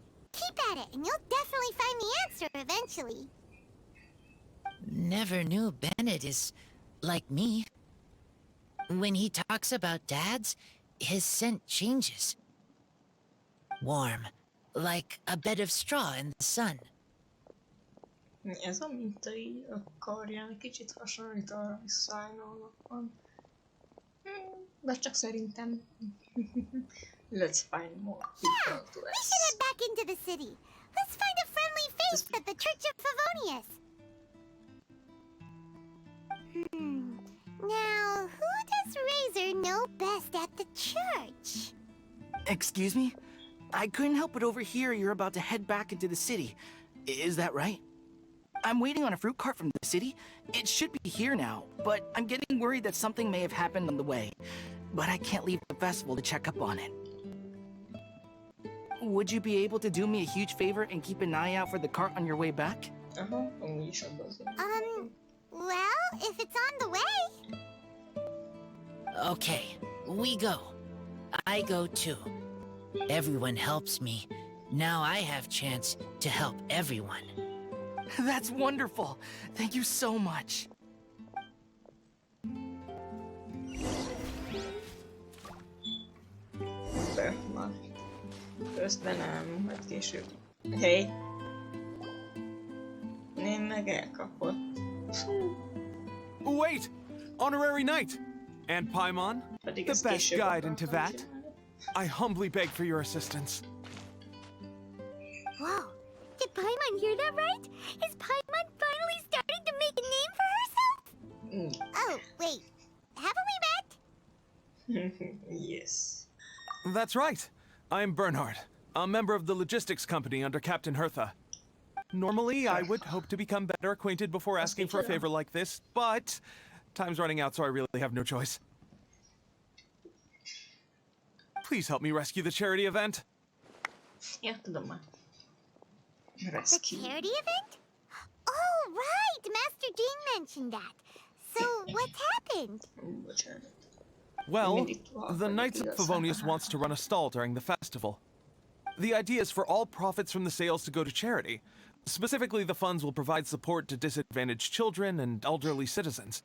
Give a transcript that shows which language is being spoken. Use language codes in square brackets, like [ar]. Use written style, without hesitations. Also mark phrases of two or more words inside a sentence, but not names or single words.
[en] Keep at it, and you'll definitely find the answer eventually. Never knew Bennett is like me. When he talks about dads, his scent changes. Warm, like a bed of straw in the sun. [hu] Ez a minta így a karján kicsit hasonlít a szájnónak van. De csak szerintem. [en] Let's find more people to We should head back into the city. Let's find a friendly face at the Church of Favonius. Now, who does Razor know best at the church? Excuse me? I couldn't help but overhear you're about to head back into the city. Is that right? I'm waiting on a fruit cart from the city. It should be here now, but I'm getting worried that something may have happened on the way. But I can't leave the festival to check up on it. Would you be able to do me a huge favor and keep an eye out for the cart on your way back? [hu] Amúgy is abban az. [en] Well, if it's on the way. Okay, we go. I go too. Everyone helps me. Now I have chance to help everyone. That's wonderful. Thank you so much. [hu] Már. Közben nem, majd később. Hey! Én meg elkapott. [en] Wait! Honorary Knight! And Paimon, [hu] Pedig [en] the [hu] ezt [en] best [hu] később [en] guide [hu] akartam [en] into that. [hu] csinálni. [en] I humbly beg for your assistance. Whoa, did Paimon hear that right? Is Paimon finally starting to make a name for herself? Oh, wait. Haven't we met? Yes. That's right. I'm Bernhard, a member of the logistics company under Captain Hertha. Normally, I would hope to become better acquainted before asking for a favor like this, but time's running out, so I really have no choice. Please help me rescue the charity event. [hu] Ja, tudom már. [en] The Rescue. charity event? Oh, right! Master Dean mentioned that. So, what's happened? [hu] Bocsánat. [en] Well, the Knights of Favonius wants to run a stall during the festival. The idea is for all profits from the sales to go to charity, Specifically, the funds will provide support to disadvantaged children and elderly citizens.